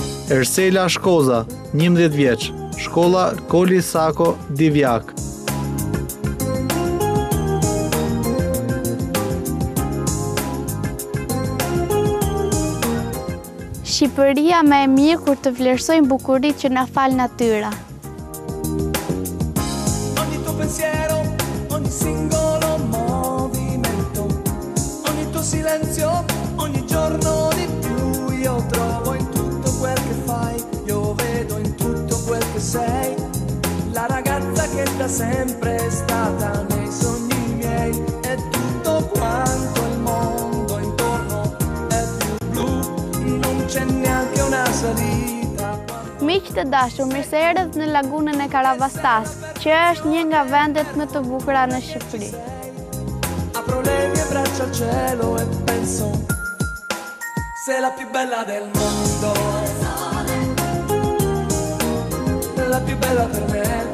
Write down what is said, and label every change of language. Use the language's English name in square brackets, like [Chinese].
[Albanian] Ersela Shkoza, 11 vjeç, shkolla Koli Sako, Divjak. Shqipëria më e mirë kur të vlerësojmë bukuritë që na fal natyra. [Italian] Ogni tuo pensiero, ogni singolo movimento, ogni tuo silenzio, ogni giorno di più io trovo in tutto quel che fai, io vedo in tutto quel che sei, la ragazza che da sempre è stata nei sogni miei, e tutto quanto il mondo intorno è più blu, non c'è neanche una salita. [Albanian] Miq të dashur, mirë se erdhët në lagunën e Karavastas, që është një nga vendet më të bukura në Shqipëri. [Italian] Apro le mie braccia al cielo e penso, sei la più bella del mondo, la più bella per me,